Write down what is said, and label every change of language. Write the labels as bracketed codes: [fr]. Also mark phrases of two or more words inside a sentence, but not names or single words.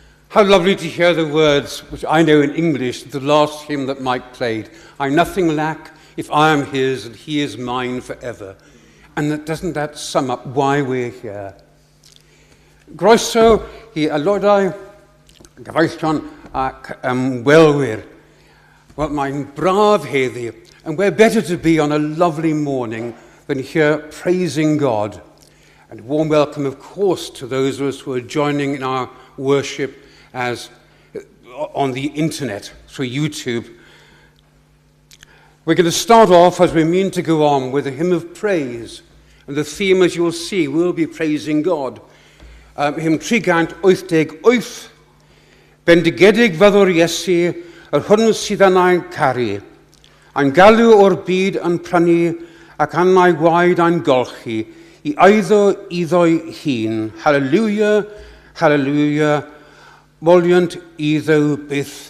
[en] How lovely to hear the words, which I know in English, the last hymn that Mike played. I nothing lack if I am his and he is mine forever. And doesn't that sum up why we're here? [cy] Groeso I aelodau gyfeillion ac ymwelwyr. Well, mae'n braf heddi, [en] and we're better to be on a lovely morning than here praising God. And a warm welcome, of course, to those of us who are joining in our worship as on the internet through YouTube. We're going to start off, as we mean to go on, with a hymn of praise. And the theme, as you'll see, will be praising God. Hymn 388, [cy] Bendigedig fyddwr Iesu, hwn sydd yna'n caru. A'n galw o'r byd yn prynu, ac annau gwaed a'n golchi, I iddo'i hun. Hallelujah, hallelujah, moliant iddo byth.